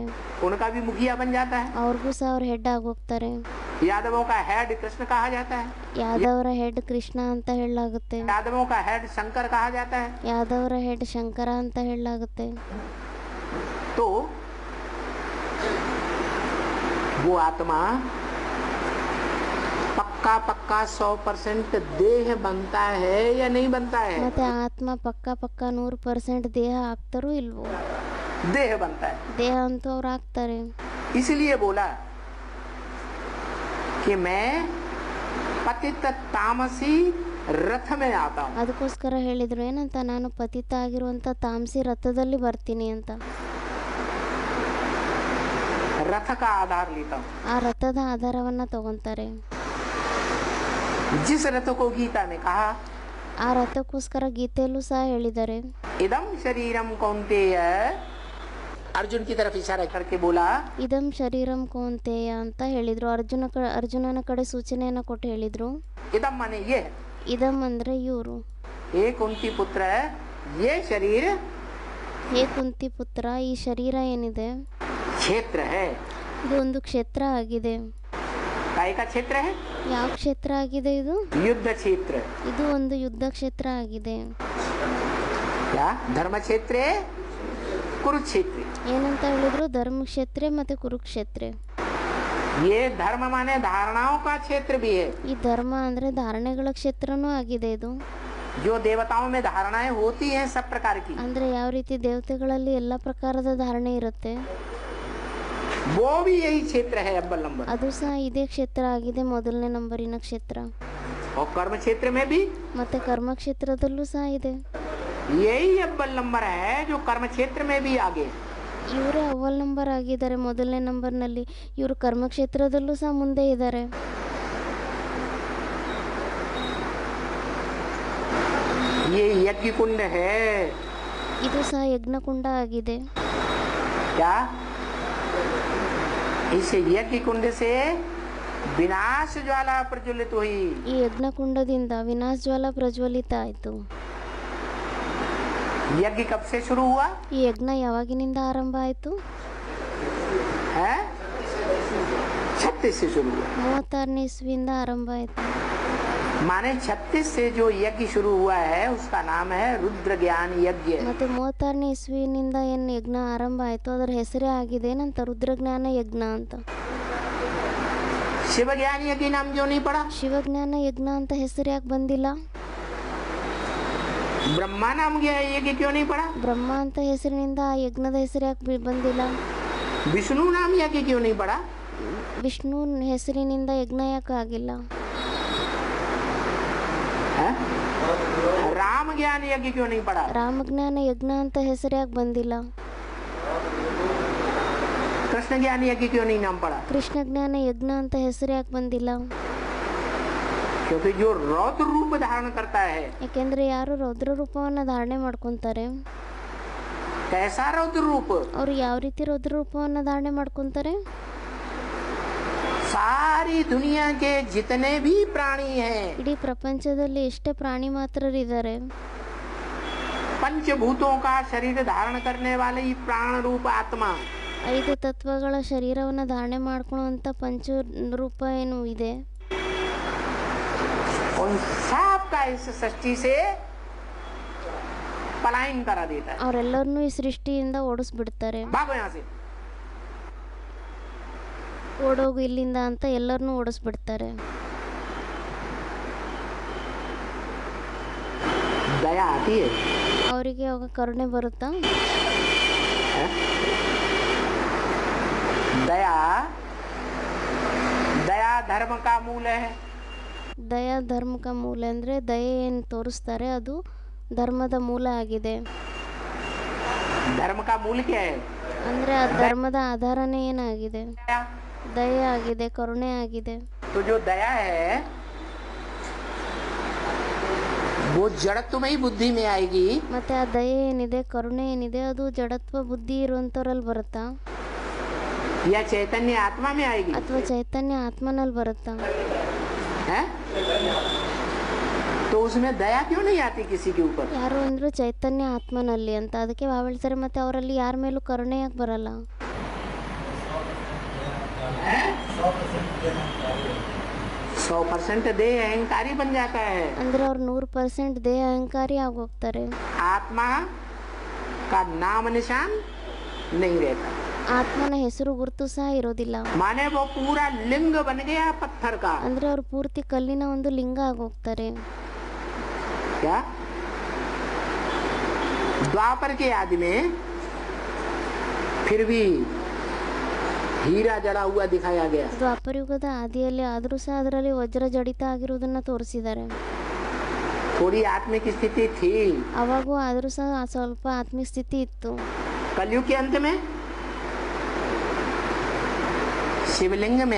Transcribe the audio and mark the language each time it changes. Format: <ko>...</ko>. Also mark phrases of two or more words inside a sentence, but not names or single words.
<hi>उनका भी मुखिया बन जाता है।</hi> <kn>ಅವ್ರಿಗೂ ಸಹ ಅವ್ರ ಹೆಡ್ ಆಗೋಗ್ತಾರೆ.</kn> <hi>यादवों का हेड कृष्ण कहा जाता है।</hi> <kn>ಯಾದವರ ಹೆಡ್ ಕೃಷ್ಣ ಅಂತ ಹೇಳಲಾಗುತ್ತೆ.</kn> <hi>यादवों का हेड शंकर कहा जाता है।</hi> <kn>ಯಾದವರ ಹೆಡ್ ಶಂಕರ ಅಂತ ಹೇಳಲಾಗುತ್ತೆ.</kn> <hi>तो वो आत्मा पक्का पक्का 100% देह बनता है या नहीं बनता है?</hi> <kn>ಮತ್ತೆ ಆತ್ಮ ಪಕ್ಕ 100% ದೇಹ ಆಗ್ತಾರೋ ಇಲ್ವೋ?</kn> <hi>देह बनता है।</hi> <kn>ದೇಹ ಅಂತೂ ಅವ್ರು ಆಗ್ತಾರೆ.</kn> <hi>इसलिए बोला कि मैं पतित तामसी रथ में आता हूँ।</hi> <kn>ಅದಕ್ಕೋಸ್ಕರ ಹೇಳಿದ್ರು ಏನಂತ, ನಾನು ಪತಿತ ಆಗಿರುವಂತ ತಾಮಸಿ ರಥದಲ್ಲಿ ಬರ್ತೀನಿ ಅಂತ.</kn> <hi>रथ का आधार लेता हूँ।</hi> <kn>ಆ ರಥದ ಆಧಾರವನ್ನ ತಗೊಂತಾರೆ.</kn> <hi>जिस रथ को गीता में कहा,</hi> <kn>ಆ ರಥಕ್ಕೋಸ್ಕರ ಗೀತೆಯಲ್ಲೂ ಸಹ ಹೇಳಿದ್ದಾರೆ,</kn> <sa>इदम शरीरम कौन्तेय,</sa> <hi>अर्जुन की तरफ इशारा करके बोला,</hi> <sa>इदं शरीरं कौन्तेय</sa> <kn>ಅಂತ ಹೇಳಿದ್ರು. ಅರ್ಜುನನ ಕಡೆ ಸೂಚನೆಯನ್ನ ಕೊಟ್ಟು ಹೇಳಿದ್ರು.</kn> <hi>इदम माने ये,</hi> <kn>ಇದಂ ಅಂದ್ರೆ ಇವರು.</kn> <hi>हे कुंती पुत्र, ये शरीर</hi> <kn>ಹೇ ಕುಂತಿ ಪುತ್ರ, ಈ ಶರೀರ ಏನಿದೆ</kn> <hi>क्षेत्र है।</hi> <kn>ಇದು ಒಂದು ಕ್ಷೇತ್ರ ಆಗಿದೆ.</kn> <hi>काय का क्षेत्र है?</hi> <kn>ಯಾವ ಕ್ಷೇತ್ರ ಆಗಿದೆ ಇದು?</kn> <hi>युद्ध क्षेत्र।</hi> <kn>ಇದು ಒಂದು ಯುದ್ಧ ಕ್ಷೇತ್ರ ಆಗಿದೆ.</kn> <hi>क्या? धर्म क्षेत्र, कुरुक्षेत्र।</hi> <kn>ಏನಂತ ಹೇಳಿದ್ರು? ಧರ್ಮ ಕ್ಷೇತ್ರ ಮತ್ತೆ ಕುರುಕ್ಷೇತ್ರ.</kn> <hi>ये धर्म माने धारणाओं का क्षेत्र भी है।</hi> <kn>ಈ ಧರ್ಮ ಅಂದ್ರೆ ಧಾರಣೆಗಳ ಕ್ಷೇತ್ರನೂ ಆಗಿದೆ ಇದು.</kn> <hi>जो देवताओं में धारणाएं होती हैं सब प्रकार की,</hi> <kn>ಅಂದ್ರೆ ಯಾವ ರೀತಿ ದೇವತೆಗಳಲ್ಲಿ ಎಲ್ಲ ಪ್ರಕಾರದ ಧಾರಣೆ ಇರುತ್ತೆ,</kn> <hi>वो भी यही क्षेत्र है अव्वल नंबर।</hi> <kn>ಅದು ಸಹ ಇದೇ ಕ್ಷೇತ್ರ ಆಗಿದೆ, ಮೊದಲನೇ ನಂಬರಿನ ಕ್ಷೇತ್ರ.</kn> <hi>और कर्म क्षेत्र में भी</hi> <kn>ಮತ್ತೆ ಕರ್ಮ ಕ್ಷೇತ್ರದಲ್ಲೂ ಸಹ ಇದೆ.</kn> <hi>यही अव्वल नंबर है जो कर्म क्षेत्र में भी आगे।</hi> <kn>ಇವರೇ</kn> <hi>अव्वल नंबर</hi> <kn>ಆಗಿದ್ದಾರೆ ಮೊದಲನೇ ನಂಬರ್ನಲ್ಲಿ. ಇವರು ಕರ್ಮ ಕ್ಷೇತ್ರದಲ್ಲೂ ಸಹ ಮುಂದೆ ಇದ್ದಾರೆ.</kn> <hi>ये यज्ञ कुंड है।</hi> <kn>ಇದು ಸಹ ಯಜ್ಞಕುಂಡ ಆಗಿದೆ.</kn> <hi>क्या? इस यज्ञ कुंड से विनाश ज्वाला प्रज्वलित हुई।</hi> <kn>ಈ ಯಜ್ಞಕುಂಡದಿಂದ ವಿನಾಶ ಜ್ವಾಲ ಪ್ರಜ್ವಲಿತ ಆಯಿತು.</kn> <hi>यज्ञ कब से शुरू हुआ</hi> <kn>ಈ ಯಜ್ಞ ಯಾವಾಗಿನಿಂದ ಆರಂಭ ಆಯಿತು?</kn> <hi>है? 36 से शुरू हुआ।</hi> <kn>36ನೇ ಇಸ್ವಿಯಿಂದ ಆರಂಭ ಆಯಿತು.</kn> <hi>माने 36 से जो यज्ञ शुरू हुआ है उसका नाम है रुद्र ज्ञान यज्ञ।</hi> <kn>ಮತ್ತೆ 36ನೇ ಇಸ್ವಿನಿಂದ ಏನು ಯಜ್ಞ ಆರಂಭ ಆಯಿತು ಅದರ ಹೆಸರೇ ಆಗಿದೆ ಏನಂತ? ರುದ್ರಜ್ಞಾನ ಯಜ್ಞ ಅಂತ.</kn> <hi>शिव ज्ञान यज्ञ नाम जो नहीं पड़ा?</hi> <kn>ಶಿವಜ್ಞಾನ ಯಜ್ಞ ಅಂತ ಹೆಸರು ಯಾಕೆ ಬಂದಿಲ್ಲ?</kn> <hi>ब्रह्मा नाम यज्ञ क्यों नहीं पड़ा?</hi> <kn>ಬ್ರಹ್ಮ ಅಂತ ಹೆಸರಿನಿಂದ ಆ ಯಜ್ಞದ ಹೆಸರು ಯಾಕೆ ಬಂದಿಲ್ಲ?</kn> <hi>विष्णु नाम यज्ञ क्यों नहीं पड़ा?</hi> <kn>ವಿಷ್ಣು ಹೆಸರಿನಿಂದ ಯಜ್ಞ ಯಾಕೆ ಆಗಿಲ್ಲ?</kn> <hi>है? राम ज्ञान यज्ञ क्यों नहीं पड़ा?</hi> <kn>ರಾಮಜ್ಞಾನ ಯಜ್ಞ ಅಂತ ಹೆಸರು ಯಾಕೆ ಬಂದಿಲ್ಲ?</kn> <hi>कृष्ण ज्ञान यज्ञ क्यों नहीं नाम पड़ा?</hi> <kn>ಕೃಷ್ಣ ಜ್ಞಾನ ಯಜ್ಞ ಅಂತ ಹೆಸರು ಯಾಕೆ ಬಂದಿಲ್ಲ?</kn> <hi>क्योंकि जो रौद्र रूप धारण करता है,</hi> <kn>ಯಾಕೆಂದ್ರೆ ಯಾರು ರೌದ್ರ ರೂಪವನ್ನು ಧಾರಣೆ ಮಾಡ್ಕೊಂತಾರೆ,</kn> <hi>कैसा रौद्र रूप?</hi> <kn>ಅವರು ಯಾವ ರೀತಿ ರೌದ್ರ ರೂಪವನ್ನು ಧಾರಣೆ ಮಾಡ್ಕೊಂತಾರೆ?</kn> <hi>सारी दुनिया के जितने भी प्राणी हैं,</hi> <kn>ಇಡೀ ಪ್ರಪಂಚದಲ್ಲಿ ಎಷ್ಟೇ ಪ್ರಾಣಿ ಮಾತ್ರರಿದ್ದಾರೆ,</kn> <hi>पंचभूतों का शरीर धारण करने वाले ही प्राण रूप आत्मा,</hi> <kn>5 ತತ್ವಗಳ ಶರೀರವನ್ನು ಧಾರಣೆ ಮಾಡ್ಕೊಳ್ಳುವಂಥ ಪಂಚರೂಪ ಏನು ಇದೆ,</kn> <hi>उन सब का इस सृष्टि से पलायन करा देता है।</hi> <kn>ಅವರೆಲ್ಲರನ್ನೂ ಈ ಸೃಷ್ಟಿಯಿಂದ ಓಡಿಸ್ಬಿಡ್ತಾರೆ.</kn> <hi>भागो यहाँ से।</hi> <kn>ಓಡೋಗು ಇಲ್ಲಿಂದ ಅಂತ ಎಲ್ಲರನ್ನೂ ಓಡಿಸ್ಬಿಡ್ತಾರೆ.</kn> <hi>दया आती है,</hi> <kn>ಅವರಿಗೆ ಅವಾಗ ಕರುಣೆ ಬರುತ್ತಾ?</kn> <hi>दया दया धर्म का मूल है। दया धर्म का मूल</hi> <kn>ಅಂದರೆ ದಯೆ ಏನು ತೋರಿಸ್ತಾರೆ ಅದು ಧರ್ಮದ ಮೂಲ ಆಗಿದೆ.</kn> <hi>धर्म का मूल क्या है?</hi> <kn>ಅಂದರೆ ಆ ಧರ್ಮದ ಆಧಾರನೇ ಏನಾಗಿದೆ?</kn> <hi>दया।</hi> <kn>ದಯೆ ಆಗಿದೆ, ಕರುಣೆ ಆಗಿದೆ.</kn> <hi>तो जो दया है वो जड़त्व में ही बुद्धि में आएगी,</hi> <kn>ಮತ್ತೆ ಆ ದಯೆ ಏನಿದೆ, ಕರುಣೆ ಏನಿದೆ, ಅದು ಜಡತ್ವ ಬುದ್ಧಿ ಇರುವಂಥವ್ರಲ್ಲಿ ಬರುತ್ತಾ</kn> <hi>या चैतन्य आत्मा में आएगी?</hi> <kn>ಅಥವಾ ಚೈತನ್ಯ ಆತ್ಮನಲ್ಲಿ ಬರುತ್ತಾ?</kn> <hi>है? तो उसमें दया क्यों नहीं आती किसी के ऊपर?</hi> <kn>ಯಾರು ಅಂದ್ರು ಚೈತನ್ಯ ಆತ್ಮನಲ್ಲಿ ಅಂತ, ಅದಕ್ಕೆ ಹೇಳ್ತಾರೆ. ಮತ್ತೆ ಅವರಲ್ಲಿ ಯಾರ ಮೇಲೂ ಕರುಣೆ ಯಾಕೆ ಬರಲ್ಲ?</kn> <hi>100% देह अहंकारी बन जाता है।</hi> <kn>ಅಂದ್ರೆ ಅವ್ರು 100% ದೇಹ ಅಹಂಕಾರಿ ಆಗೋಗ್ತಾರೆ.</kn> <hi>आत्मा का नाम निशान नहीं रहता,</hi> <kn>ಆತ್ಮನ ಹೆಸರು ಗುರುತು ಸಹ ಇರೋದಿಲ್ಲ.</kn> <hi>माने वो पूरा लिंग बन गया पत्थर का।</hi> <kn>ಅಂದ್ರೆ ಅವ್ರು ಪೂರ್ತಿ ಕಲ್ಲಿನ ಒಂದು ಲಿಂಗ ಆಗೋಗ್ತಾರೆ.</kn> <hi>क्या द्वापर के आदि में फिर भी हीरा जड़ा हुआ दिखाया गया।</hi> <kn>ದ್ವಾಪರಯುಗದ ಆದಿಯಲ್ಲಿ ಆದರೂ ಸಹ ಅದರಲ್ಲಿ ವಜ್ರ ಜಡಿತ ಆಗಿರುವುದನ್ನು ತೋರಿಸಿದ್ದಾರೆ.</kn> <hi>थोड़ी आत्मिक स्थिति थी।</hi> <kn>ಅವಾಗೂ ಆದರೂ ಸಹ ಸ್ವಲ್ಪ ಆತ್ಮಿಕ ಸ್ಥಿತಿ ಇತ್ತು.</kn> <hi>कलयुग के अंत में शिवलिंग में</hi>